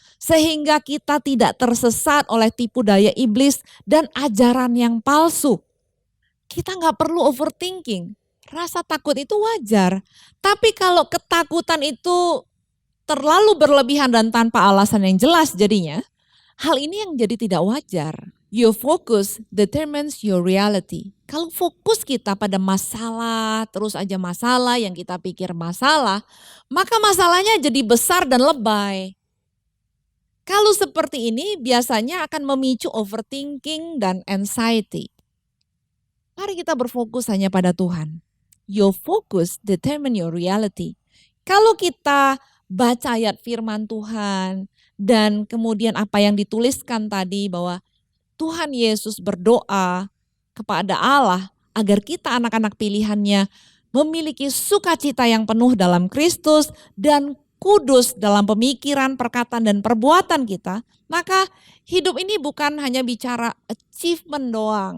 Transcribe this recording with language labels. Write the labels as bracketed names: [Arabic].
[Indonesian] Sehingga kita tidak tersesat oleh tipu daya iblis dan ajaran yang palsu. Kita gak perlu overthinking. Rasa takut itu wajar. Tapi kalau ketakutan itu terlalu berlebihan dan tanpa alasan yang jelas jadinya, hal ini yang jadi tidak wajar. [English] Your focus determines your reality. [Indonesian] Kalau fokus kita pada masalah, terus aja masalah yang kita pikir masalah, maka masalahnya jadi besar dan lebay. Kalau seperti ini biasanya akan memicu overthinking dan anxiety. Mari kita berfokus hanya pada Tuhan. [English] Your focus determine your reality. [Indonesian] Kalau kita baca ayat firman Tuhan dan kemudian apa yang dituliskan tadi bahwa Tuhan Yesus berdoa kepada Allah agar kita anak-anak pilihannya memiliki sukacita yang penuh dalam Kristus dan kudus dalam pemikiran, perkataan, dan perbuatan kita, maka hidup ini bukan hanya bicara achievement doang.